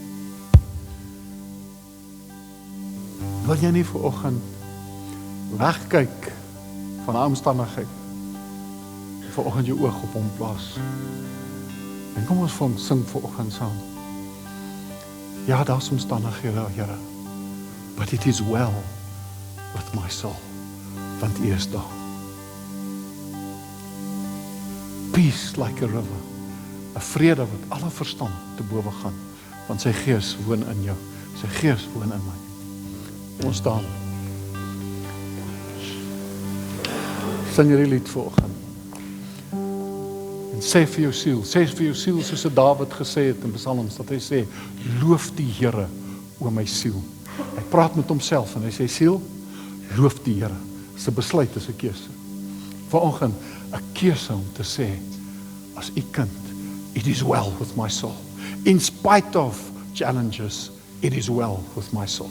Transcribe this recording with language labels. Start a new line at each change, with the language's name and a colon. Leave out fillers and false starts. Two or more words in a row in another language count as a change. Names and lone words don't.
Afrikaans: Wil jy nie vanoggend wegkyk van 'n omstandigheid, vanoggend jou oog op hom plaas? En kom ons van sing vanoggend saam. Ja, daar's omstandighede, Here,
English: but it is well with my soul,
Afrikaans: want U is daar.
English: Peace like a river,
Afrikaans: 'n vrede wat alle verstand te bowe gaan, want sy Gees woon in jou, sy Gees woon in my. Ons staan. Sing hierdie lied vanoggend. En sê vir jou siel, soos Dawid gesê het in Psalms, dat hy sê, loof die Here, o my siel. Hy praat met homself en hy sê, siel, loof die Here. Dis 'n besluit, dis 'n keuse. Vanoggend 'n keuse om te sê, as u kind.
English: It is well with my soul. In spite of challenges, it is well with my soul.